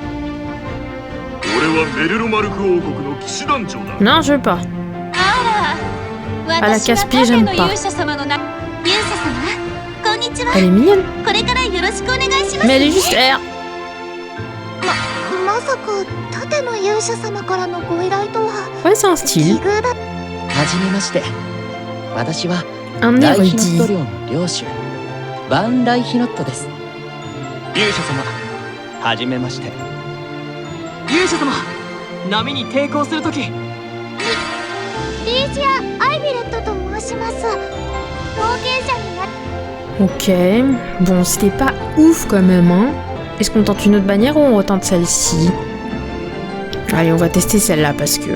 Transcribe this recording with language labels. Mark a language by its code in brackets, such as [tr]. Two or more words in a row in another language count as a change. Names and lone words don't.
[fr] Non, je veux pas. Ah, la casse-pied, j'aime pas. Elle est mignonne. Mais elle est juste R. Ouais, c'est un style. [ja] はじめまして。私は [fr] Un [ja] ライヒノッ [fr] érudit. [ja] ト領の領主バン・ライヒノットです。勇者様、はじめまして。勇者様、波に抵抗するとき。リージア・アイビレットと申します。冒険者にな [fr] Ok. Bon, c'était pas ouf quand même, hein. Est-ce qu'on tente une autre bannière ou on retente celle-ci? Allez, on va tester celle-là parce que...